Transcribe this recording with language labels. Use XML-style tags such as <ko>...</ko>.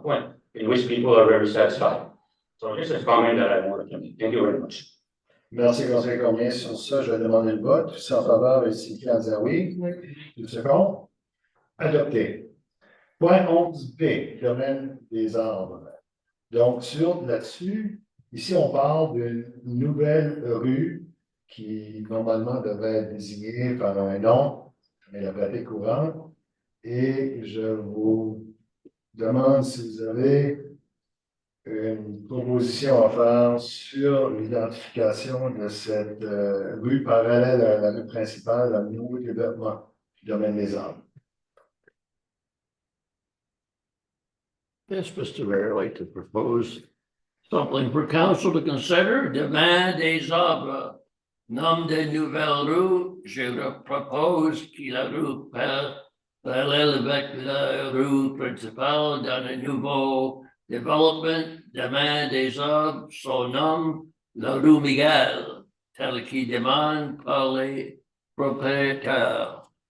<en>Antoine, in which people are very satisfied. So this is a comment that I wanted to make. Thank you very much.</en> <fr>Merci, conseiller Cormier. Sur ça, je vais demander le vote. Tous en faveur, ici, qui en disant oui. Tout second. Adopté. Point 11B, domaine des arbres. Donc, là-dessus, ici, on parle d'une nouvelle rue qui, normalement, devrait être désignée par un nom, mais la pratique courante. Et je vous demande si vous avez une proposition à faire sur l'identification de cette rue parallèle à la rue principale, à nouveau développement du domaine des arbres.</fr> <en>Yes, Mr. Mayor, I'd like to propose something for council to consider.</en> <fr>Demain des arbres. Nom de nouvelle rue, je propose que la rue parallèle avec la rue principale dans le nouveau développement. Demain des arbres, son nom, la rue Miguel, tel qu'il demande par les propriétaires.</fr>